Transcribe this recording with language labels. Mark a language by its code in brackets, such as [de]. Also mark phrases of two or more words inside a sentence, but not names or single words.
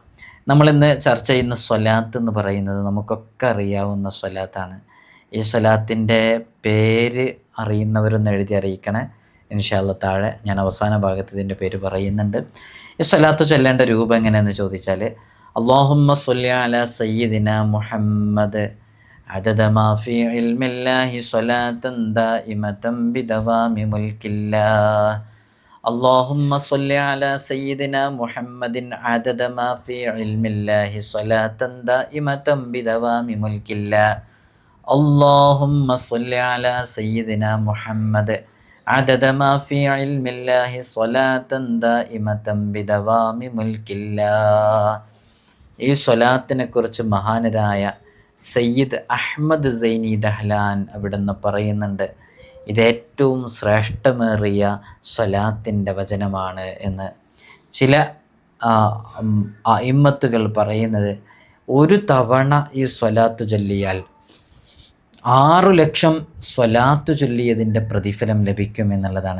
[ml] നമ്മളിന്ന് ചർച്ച ചെയ്യുന്ന സ്വലാത്ത് എന്ന് പറയുന്നത് നമുക്കൊക്കെ അറിയാവുന്ന സ്വലാത്താണ്. ഈ സ്വലാത്തിൻ്റെ പേര് അറിയുന്നവരൊന്ന് എഴുതി അറിയിക്കണേ [ar] إن شاء الله. [ml] താഴെ ഞാൻ അവസാന ഭാഗത്ത് ഇതിൻ്റെ പേര് പറയുന്നുണ്ട്. ഈ സ്വലാത്ത് ചൊല്ലേണ്ട രൂപം എങ്ങനെയെന്ന് ചോദിച്ചാൽ, [ar] اللهم صل على سيدنا محمد عدد ما في علم الله صلاة دائمة بدوام ملك الله. اللهم صل على سيدنا محمد عدد ما في علم الله صلاة دائمة بدوام ملك الله. اللهم صل على سيدنا محمد عدد ما في علم الله صلاة دائمة بدوام ملك الله. [ml] ഈ സ്വലാത്തിനെ കുറിച്ച് മഹാനരായ സയ്യിദ് അഹ്മദ് സൈനി ദഹ്ലാൻ അവിടുന്ന് പറയുന്നുണ്ട്, ഇത് ഏറ്റവും ശ്രേഷ്ഠമേറിയ സ്വലാത്തിൻ്റെ വചനമാണ് എന്ന്. ചില അഇമ്മത്തുകൾ പറയുന്നത്, ഒരു തവണ ഈ സ്വലാത്ത് ചൊല്ലിയാൽ 6 ലക്ഷം സ്വലാത്ത് ചൊല്ലിയതിൻ്റെ പ്രതിഫലം ലഭിക്കും എന്നുള്ളതാണ്.